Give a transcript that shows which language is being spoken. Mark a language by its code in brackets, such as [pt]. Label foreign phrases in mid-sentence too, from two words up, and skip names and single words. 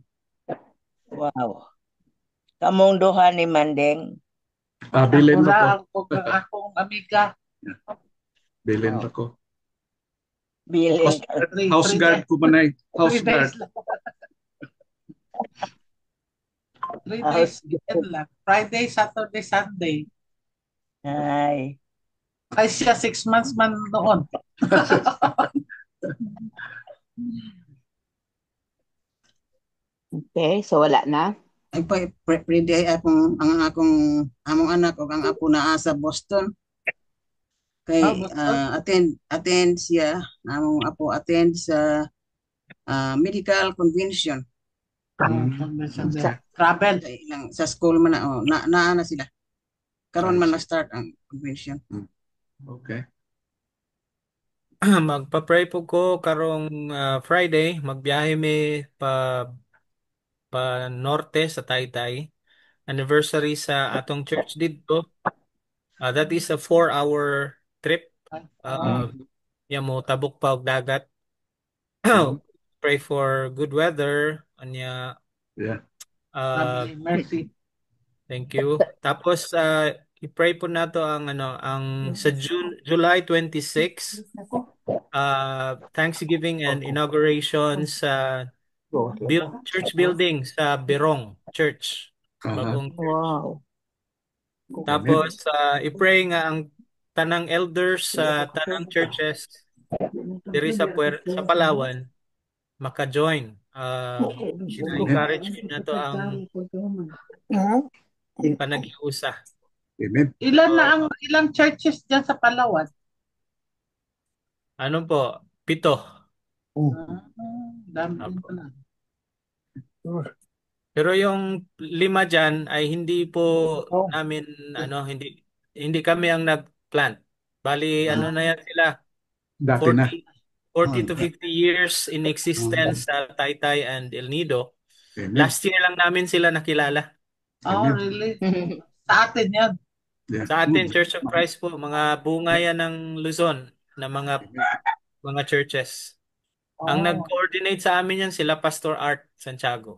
[ceb] Wow. Kamong duha ni Mandeng? Bilin mo ko. Akong amiga. Bilin ako. Bilin. [en] House guard [ceb] ko manay. [en] House guard. 3 days lang. Friday, Saturday, Sunday. Ay. [ceb] Ay siya 6 months man noon. Okay, so wala na. Ay pwede ay among anak o ang apo naa sa Boston. Kay attend siya, among apo attend sa [en] medical convention. Travel. [ceb] Sa school man na sila. Karon man na-start ang convention. [en] Okay. [ceb] Magpa-pray po ko karong Friday, magbiyahe mi pa norte sa Taytay. Anniversary sa atong church dito. [en] That is a 4-hour trip. [ceb] Mo tabok pa og dagat. [en] Pray for good weather. Anya. Yeah. Mercy. Thank you. [ceb] Tapos i-pray po nato ang sa July 26 [en] Thanksgiving and inauguration [ceb] sa [en] church building [ceb] sa Berong Church. [tl] Bagong church. [en] Wow. [ceb] Tapos i-pray nga ang tanang elders sa tanang churches diri sa Palawan maka-join. Encourage na to ang panag-iusa. [en] Amen. [tl] Ilang churches diyan sa Palawan? Ano po? 7. Dami din pala. Pero yung 5 dyan ay hindi po namin hindi kami ang nag-plant. Bali na yan sila. Dati na. [en] 40 to 50 years in existence sa Taytay and El Nido. Amen. [tl] Last year lang namin sila nakilala. [en] Oh, really? [tl] Sa atin yan. [en] Yeah. [tl] Sa atin, Church of Christ po, mga bunga yan ng Luzon na mga churches. Ang nag-coordinate sa amin yan sila Pastor Art Santiago.